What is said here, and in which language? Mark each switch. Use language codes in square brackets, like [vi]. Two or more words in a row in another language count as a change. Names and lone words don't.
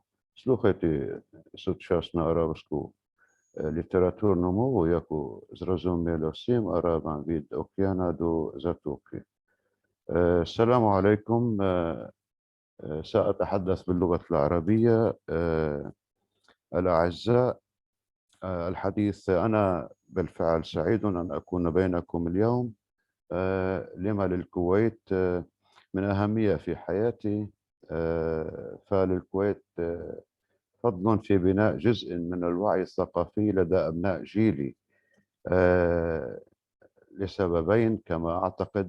[uk] Слухайте сучасну арабську літературну мову, яку зрозуміло всім арабам від океану до затоки. [ar] السلام عليكم. سأتحدث باللغة العربية. الأعزاء الحديث، أنا بالفعل سعيد أن أكون بينكم اليوم. لما للكويت من أهمية في حياتي، فللكويت فضل في بناء جزء من الوعي الثقافي لدى أبناء جيلي لسببين كما أعتقد.